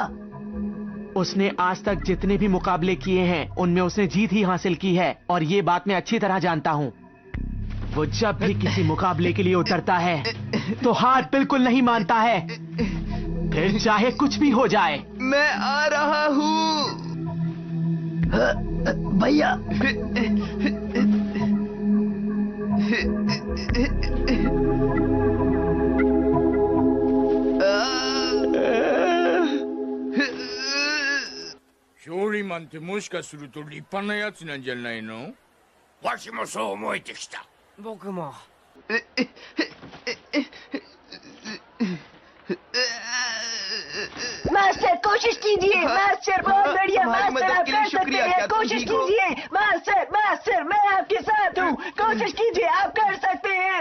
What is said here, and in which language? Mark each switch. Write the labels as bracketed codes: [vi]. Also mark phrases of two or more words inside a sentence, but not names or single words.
[hi] उसने आज तक जितने भी मुकाबले किए हैं उनमें उसने जीत ही हासिल की है और ये बात मैं अच्छी तरह जानता हूँ। वो जब भी किसी मुकाबले के लिए उतरता है तो हार बिल्कुल नहीं मानता है, फिर चाहे कुछ भी हो जाए। मैं आ रहा हूँ भैया। [ja] 勝利マンってもしかすると立派なやつなんじゃないの？わしもそう思えてきた。僕も。 [hi] मास्टर कोशिश कीजिए। मास्टर बहुत बढ़िया। मास्टर आप कर सकते हैं, कोशिश कीजिए। मास्टर मास्टर मैं आपके साथ हूँ, कोशिश कीजिए, आप कर सकते हैं।